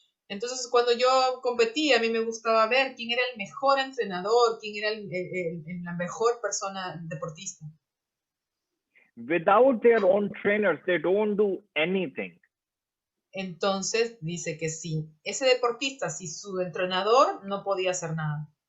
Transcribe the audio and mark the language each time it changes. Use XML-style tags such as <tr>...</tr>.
<es>Entonces, cuando yo competía, a mí me gustaba ver quién era el mejor entrenador, quién era la mejor persona deportista.</es> <en>Without their own trainers, they don't do anything.</en> <es>Entonces, dice que sin ese deportista, sin su entrenador, no podía hacer nada.</es>